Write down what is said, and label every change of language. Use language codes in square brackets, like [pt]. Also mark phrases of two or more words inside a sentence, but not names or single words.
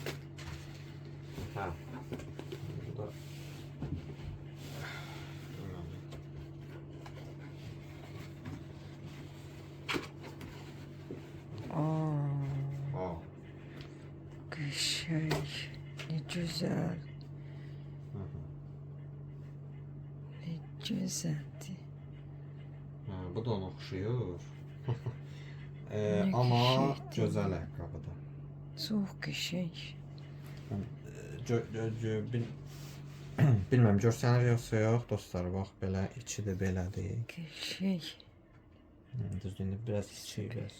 [az] Bu da Qəşəng. [tr] Ne güzel. Ne güzeldi. [az] Bu da ona oxşuyur. [tr] Ne [az] Amma qəşəngdir. gözəl ayaqqabıdır. Çox qəşəng. Bilməm görsənir yoxsa yox dostlar, bax belə içi də belədir. Qəşəng. Düzdür, biraz içi biraz